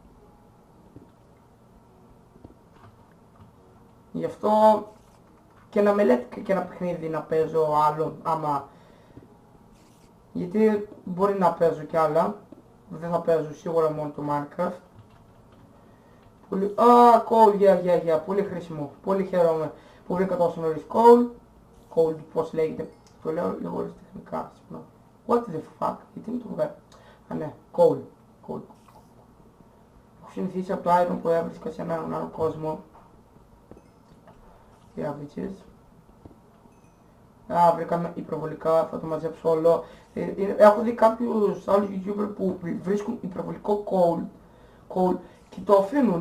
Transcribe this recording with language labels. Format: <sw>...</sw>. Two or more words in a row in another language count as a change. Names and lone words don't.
<el>Γι' αυτό και να με λέτε και ένα παιχνίδι να παίζω άλλο, γιατί μπορεί να παίζω κι άλλα. Δεν θα παίζω σίγουρα μόνο το Minecraft.</el> <en>Coal, yeah,</en> <el>πολύ χρήσιμο. Πολύ χαίρομαι που βρήκα τόσο νωρίς</el> <en>coal. cold,</en> <el>πώς λέγεται. Το λέω λίγο τεχνικά.</el> <en>What the fuck,</en> <el>γιατί μου το βγάζει. Α, ναι, cold. Έχω συνηθίσει από το iron που έβρισκα σε έναν άλλο κόσμο.</el> <en>Yeah, bitches.</en> <el>Βρήκαμε υπερβολικά, θα το μαζέψω όλο. Έχω δει κάποιους άλλους YouTuber που βρίσκουν υπερβολικό cold και το αφήνουν.</el>